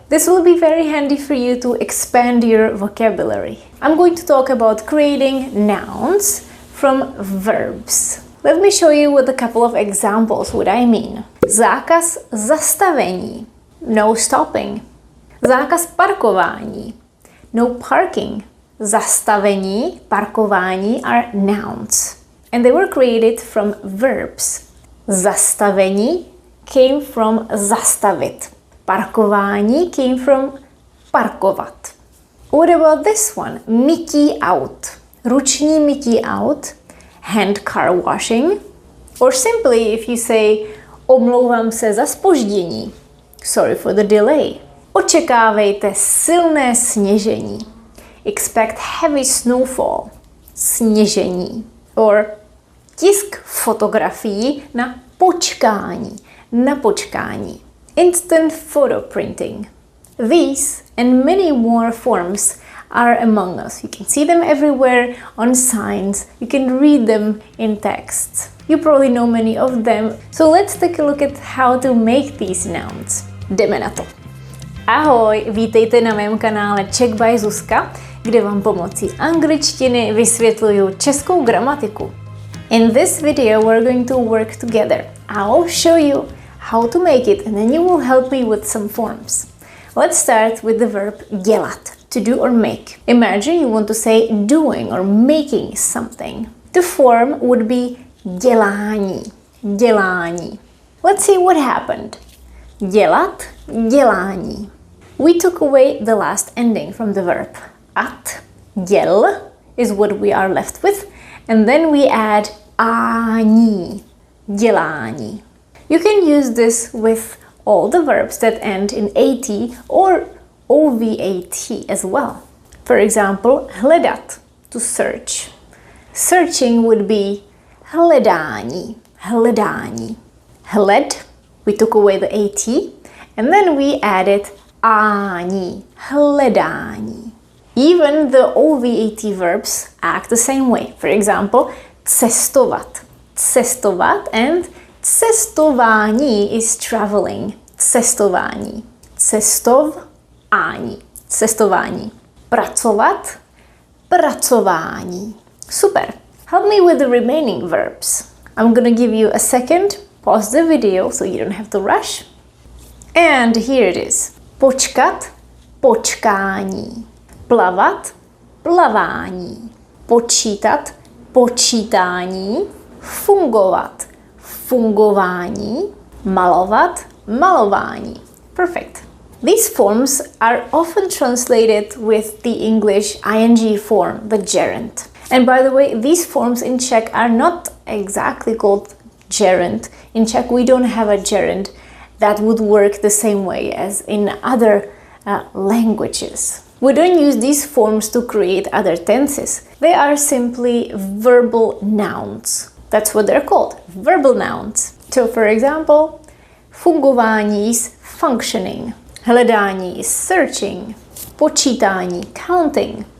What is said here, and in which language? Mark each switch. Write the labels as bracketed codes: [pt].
[en] This will be very handy for you to expand your vocabulary. I'm going to talk about creating nouns from verbs. Let me show you with a couple of examples what I mean. [cs] Zákaz zastavení, [en] no stopping. [cs] Zákaz parkování, [en] no parking. Zastavení, parkování are nouns. And they were created from verbs. Zastavení came from zastavit. Parkování came from parkovat. What about this one? [cs] Mytí aut. Ruční mytí aut. [en] Hand car washing. Or simply if you say [cs] omlouvám se za zpoždění. [en] Sorry for the delay. [cs] Očekávejte silné sněžení. [en] Expect heavy snowfall. Sněžení. [cs] Or tisk fotografií na počkání. Na počkání. [en] Instant photo printing. These and many more forms are among us. You can see them everywhere on signs. You can read them in texts. You probably know many of them. So let's take a look at how to make these nouns. [cs] Jdeme na to. Ahoj, vítejte na mém kanále Czech by Zuzka, kde vám pomocí angličtiny vysvětluju českou gramatiku. [en] In this video we're going to work together. I'll show you how to make it and then you will help me with some forms. Let's start with the verb dělat, to do or make. Imagine you want to say doing or making something. The form would be dělání, dělání. Let's see what happened. Dělat, dělání. We took away the last ending from the verb. At, děl is what we are left with, and then we add ání, dělání. You can use this with all the verbs that end in at or ovat as well. For example, hledat, to search. Searching would be hledání, hledání. Hled, we took away the at, and then we added ání, hledání. Even the ovat verbs act the same way. For example, cestovat, cestovat, and cestování is traveling, cestování, cestování, cestování. [cs] Pracovat, pracování. Super. [en] Help me with the remaining verbs. I'm gonna give you a second, pause the video so you don't have to rush. And here it is. Počkat, počkání. [cs] Plavat, plavání. Počítat, počítání. Fungovat, fungování. Malovat, malování. Perfect. [en] These forms are often translated with the English ing form, the gerund. And by the way, these forms in Czech are not exactly called gerund. In Czech we don't have a gerund that would work the same way as in other languages. We don't use these forms to create other tenses. They are simply verbal nouns. That's what they're called, verbal nouns. So for example, fungování is functioning, hledání is searching, počítání, counting.